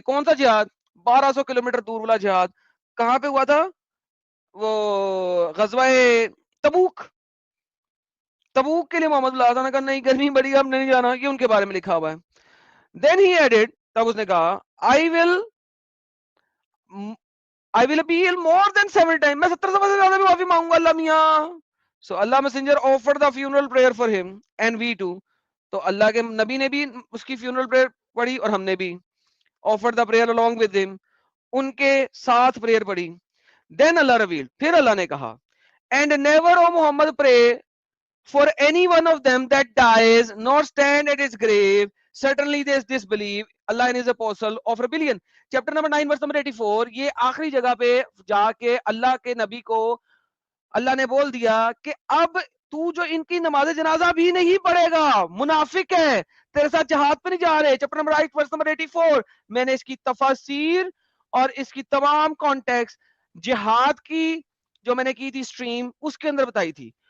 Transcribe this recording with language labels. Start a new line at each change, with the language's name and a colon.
Urdu: کون سا جہاد؟ 1200 کلومیٹر دور والا جہاد. کہاں پہ ہوا تھا وہ غزوہ تبوک. تبوک کے لیے محمد اللہ تعالیٰ نے کہا نہیں, گرمی بڑی ہے, ہم نے نہیں جانا. یہ ان کے بارے میں لکھا ہوا ہے.
English: then he added,
Urdu: تب اس نے کہا
English: I will appeal more than 7 times,
Urdu: میں 70 دفعہ سے زیادہ بھی معافی مانگوں گا اللہ میاں.
English: So Allah Messenger offered the funeral prayer for him and we too.
Urdu: تو اللہ کے نبی نے بھی اس کی funeral prayer پڑھی, اور ہم نے بھی
English: offered the prayer along with him,
Urdu: ان کے ساتھ prayer پڑھی.
English: Then Allah revealed,
Urdu: پھر اللہ نے کہا,
English: and never O Muhammad pray for any one of them that dies, nor stand at his grave certainly they disbelieve Allah and his apostle of rebellion. chapter number 9 verse number 84,
Urdu: یہ آخری جگہ پہ جا کے اللہ کے نبی کو اللہ نے بول دیا کہ اب تو جو ان کی نماز جنازہ بھی نہیں پڑھے گا، منافق ہے، تیرے ساتھ جہاد پہ نہیں جا رہے. چیپٹر نمبر 8 ورس نمبر 84 میں نے اس کی تفاسیر اور اس کی تمام کانٹیکس جہاد کی جو میں نے کی تھی سٹریم اس کے اندر بتائی تھی.